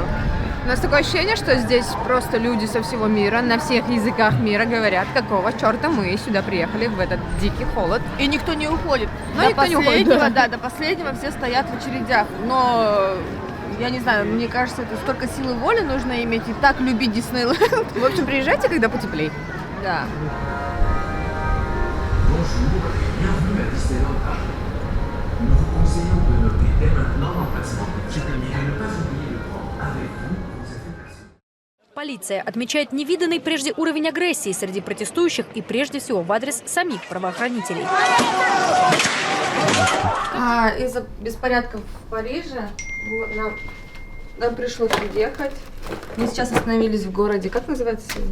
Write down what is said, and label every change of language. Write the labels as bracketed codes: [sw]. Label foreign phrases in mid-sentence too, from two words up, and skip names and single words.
[ru] У нас такое ощущение, что здесь просто люди со всего мира, на всех языках мира говорят, какого черта мы сюда приехали в этот дикий холод. И никто не уходит. Но До никто не уходит, последнего, да. да, до последнего все стоят в очередях. Но, я не знаю, мне кажется, это столько силы воли нужно иметь и так любить Диснейленд. В общем, приезжайте, когда потеплее. Да. [fr] Bonjour et bienvenue à Disneyland Paris. Nous vous conseillons de noter dès maintenant l'emplacement du ticket et de ne pas oublier de prendre avec vous vos effets personnels. [ru] Полиция отмечает невиданный прежде уровень агрессии среди протестующих и прежде всего в адрес самих правоохранителей. Из-за беспорядков в Париже нам пришлось уехать. Мы сейчас остановились в городе, как называется сегодня?